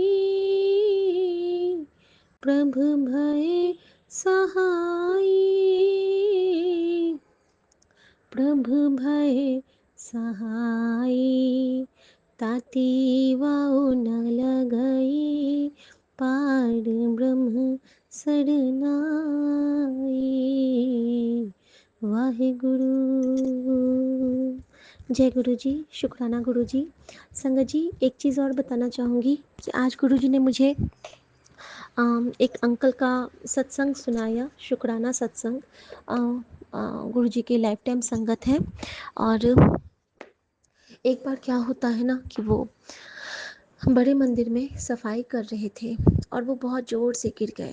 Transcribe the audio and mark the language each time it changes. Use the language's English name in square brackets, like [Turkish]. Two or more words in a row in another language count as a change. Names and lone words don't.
[Punjabi] ਪ੍ਰਭੁ ਭਯ ਸਹਾਈ, ਪ੍ਰਭੁ ਭਯ ਸਹਾਈ, ਤਾਤੀ ਵਾਉ ਨ ਲਗਈ ਪਾਰਬ੍ਰਹਮ ਸਰਨਾਈ। [Hindi] वाहिगुरु। जय गुरु जी। शुक्राना गुरु जी। संगत जी, एक चीज़ और बताना चाहूँगी कि आज गुरु जी ने मुझे एक अंकल का सत्संग सुनाया, शुक्राना सत्संग। गुरु जी की [English] life time [Hindi] संगत है। और एक बार क्या होता है ना कि वो बड़े मंदिर में सफाई कर रहे थे और वो बहुत ज़ोर से गिर गए।